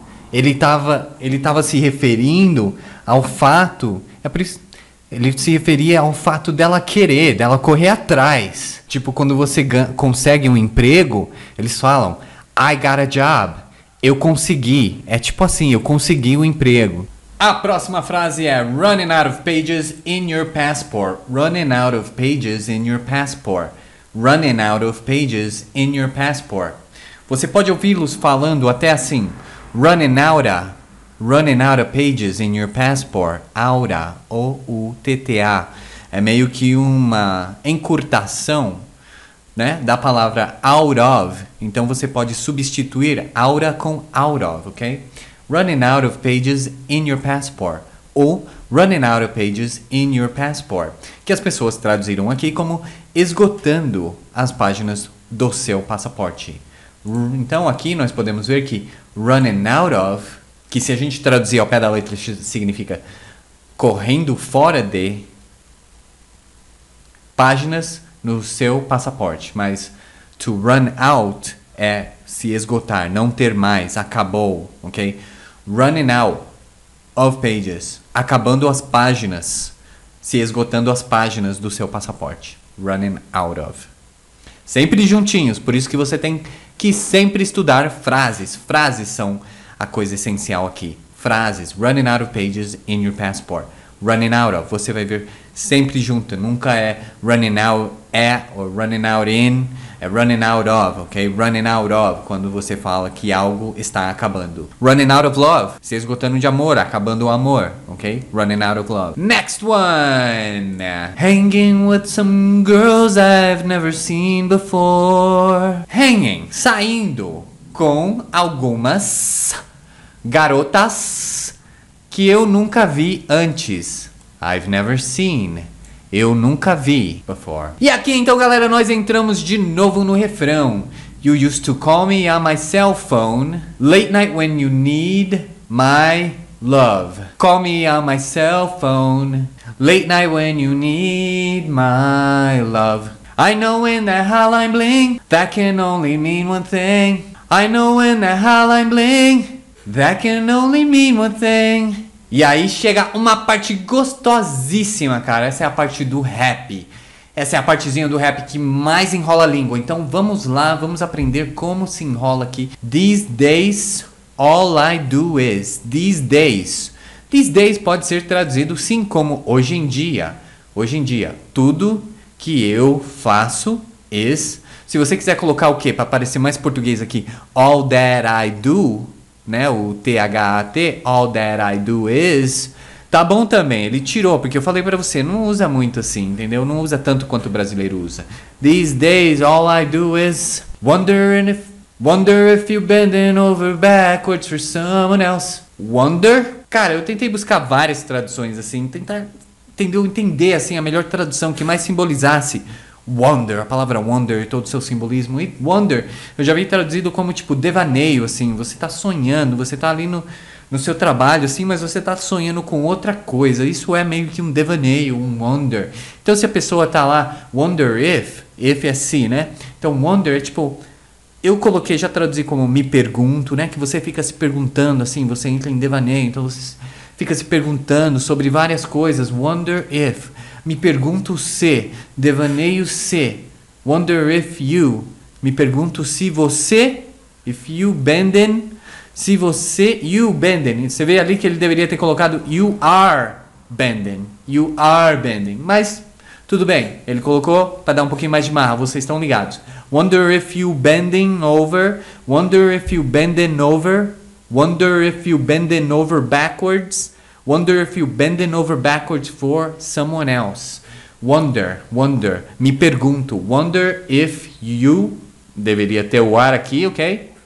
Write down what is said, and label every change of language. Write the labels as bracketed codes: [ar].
[pt] Ele tava se referindo ao fato, é por isso, ele se referia ao fato dela querer, dela correr atrás. Tipo, quando você consegue um emprego, eles falam [en] I got a job. [pt] Eu consegui. É tipo assim, eu consegui o emprego. A próxima frase é [en] running out of pages in your passport. Running out of pages in your passport. Running out of pages in your passport. [pt] Você pode ouvi-los falando até assim. [en] Running out of pages in your passport. Outa, O-U-T-T-A. [pt] É meio que uma encurtação, né, da palavra out of. Então você pode substituir outa com out of, ok? [en] Running out of pages in your passport. Ou running out of pages in your passport. [pt] Que as pessoas traduziram aqui como esgotando as páginas do seu passaporte. Então aqui nós podemos ver que running out of, que se a gente traduzir ao pé da letra significa correndo fora de páginas no seu passaporte. Mas to run out é se esgotar, não ter mais, acabou, ok? [en] Running out of pages, [pt] acabando as páginas, se esgotando as páginas do seu passaporte. Running out of. Sempre juntinhos, por isso que você tem que sempre estudar frases. Frases são a coisa essencial aqui. [en] Frases, running out of pages in your passport. [pt] Running out of, você vai ver sempre junto, nunca é running out at ou running out in, é running out of, ok? Running out of, quando você fala que algo está acabando. [en] Running out of love, [pt] se esgotando de amor, acabando o amor, ok? Running out of love. [en] Next one! Hanging with some girls I've never seen before. [pt] Hanging, saindo com algumas garotas que eu nunca vi antes. [en] I've never seen. [pt] Eu nunca vi [en] before. [pt] E aqui então, galera, nós entramos de novo no refrão. [en] You used to call me on my cell phone late night when you need my love. Call me on my cell phone late night when you need my love. I know when that hotline bling, that can only mean one thing. I know when that hotline bling, that can only mean one thing. [pt] E aí chega uma parte gostosíssima, cara. Essa é a parte do rap. Essa é a partezinha do rap que mais enrola a língua. Então vamos lá, vamos aprender como se enrola aqui. [en] These days, all I do is. [pt] These days. These days pode ser traduzido sim como hoje em dia. Hoje em dia. Tudo que eu faço is. Se você quiser colocar o quê? Para parecer mais português aqui. [en] All that I do, [pt] né? [en] O THAT, all that I do is, [pt] tá bom também. Ele tirou, porque eu falei pra você, não usa muito assim, entendeu? Não usa tanto quanto o brasileiro usa. [en] These days, all I do is wonder if you're bending over backwards for someone else. Wonder? [pt] Cara, eu tentei buscar várias traduções assim, tentar entender assim a melhor tradução que mais simbolizasse wonder, a palavra wonder e todo o seu simbolismo. E wonder, eu já vi traduzido como tipo devaneio, assim, você tá sonhando, você tá ali no seu trabalho, assim, mas você tá sonhando com outra coisa. Isso é meio que um devaneio, um wonder. Então se a pessoa tá lá, wonder if é se, né? Então wonder é tipo, eu coloquei, já traduzi como me pergunto, né? Que você fica se perguntando, assim, você entra em devaneio, então você fica se perguntando sobre várias coisas. Wonder if. Me pergunto se, devaneio se. [en] Wonder if you. [pt] Me pergunto se você, [en] if you bending, [pt] se você, you bending. Você vê ali que ele deveria ter colocado [en] you are bending. You are bending. [pt] Mas tudo bem, ele colocou para dar um pouquinho mais de marra, vocês estão ligados. [en] Wonder if you bending over. Wonder if you bending over. Wonder if you bending over backwards. Wonder if you bending over backwards for someone else. Wonder. [pt] Me pergunto. [en] Wonder if you, [pt] deveria ter o are aqui, ok?